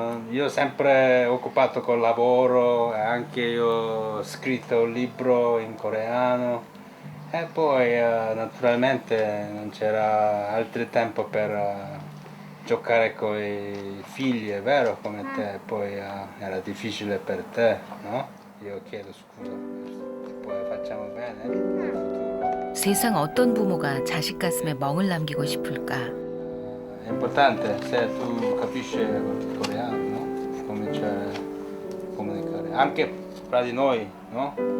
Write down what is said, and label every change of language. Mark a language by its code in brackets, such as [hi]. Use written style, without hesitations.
[it] Io sempre occupato col lavoro, anche io ho scritto un libro in coreano e poi naturalmente non c'era altro tempo per giocare con i figli, è vero come te, poi era difficile per te, no? Io chiedo scusa, poi facciamo bene nel futuro. [ko] 세상 어떤 부모가 자식 가슴에 멍을 남기고 싶을까? [it] È importante se tu capisci il coreano, no? Comincia a comunicare, anche fra di noi, no?